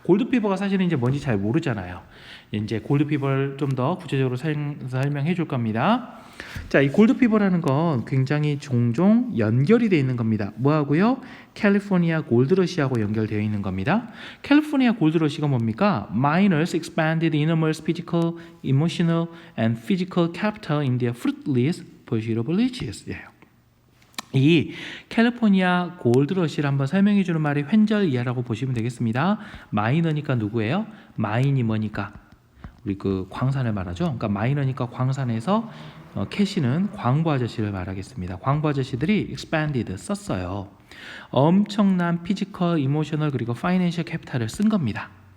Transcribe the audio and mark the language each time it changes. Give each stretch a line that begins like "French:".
Korean: 골드피버가 사실은 이제 뭔지 잘 모르잖아요. 이제 골드피버를 좀 더 구체적으로 설명해 줄 겁니다. 자, 이 골드피버라는 건 굉장히 종종 연결이 되어 있는 겁니다. 뭐하고요? 캘리포니아 골드러시하고 연결되어 있는 겁니다. 캘리포니아 골드러시가 뭡니까?
English: Miners expanded enormous physical, emotional, and physical capital in their fruitless pursuit of riches.
Korean: 예. 이 캘리포니아 골드러시를 한번 설명해 주는 말이 횡절 이하라고 보시면 되겠습니다. 마이너니까 누구예요? 마인이 뭐니까? 우리 그 광산을 말하죠. 그러니까 마이너니까 광산에서 캐시는 광부 아저씨를 말하겠습니다. 광부 아저씨들이 expanded 썼어요. 엄청난 피지컬, 이모셔널 그리고 파이낸셜 캐피탈을 쓴 겁니다.